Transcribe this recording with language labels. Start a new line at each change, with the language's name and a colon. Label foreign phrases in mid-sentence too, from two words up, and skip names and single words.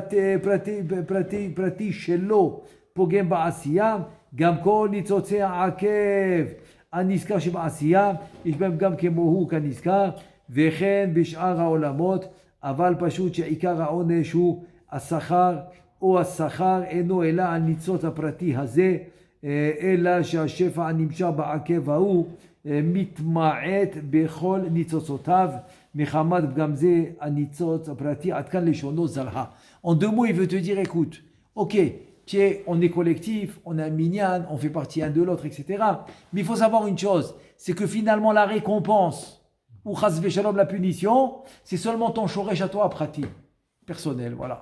Hebrew: פרטי שלו פוגם בעשייה, גם כל ניצוצי העקב הנזכר שבעשייה יש בהם גם כמו הוא כנזכר, וכן בשאר העולמות, אבל פשוט שעיקר העונש הוא השכר, או השכר אינו אלא על ניצוץ הפרטי הזה, אלא שהשפע הנמשך בעקב ההוא מתמעט בכל ניצוצותיו, מחמת פגם זה הניצוץ הפרטי, עד כאן לשונו זרעה.
French: En deux mots, il veut te dire, écoute, ok, on est collectif, on est un minyan, on fait partie un de l'autre, etc. Mais il faut savoir une chose, c'est que finalement la récompense, ou
Hebrew: חס ושלום
French: la punition, c'est seulement ton shoresh à toi, pratique, personnel, voilà.